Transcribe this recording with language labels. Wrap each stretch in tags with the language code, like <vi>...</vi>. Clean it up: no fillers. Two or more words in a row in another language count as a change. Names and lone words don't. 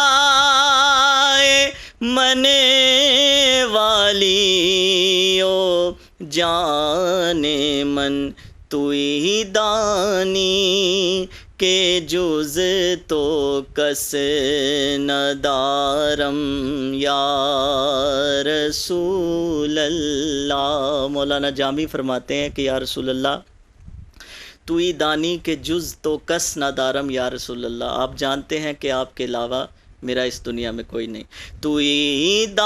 <fa>من والی او جان من توئی دانی کے جز تو کس ندارم یا</fa> <ar>رسول اللہ</ar> <ur>مولانا جامی فرماتے ہیں کہ</ur> <ar>یا رسول اللہ</ar> <fa>توئی دانی کے جز تو کس ندارم</fa> <ar>یا رسول اللہ</ar> <ur>آپ جانتے ہیں کہ آپ کے علاوہ میرا اس دنیا میں کوئی نہیں توئی</ur>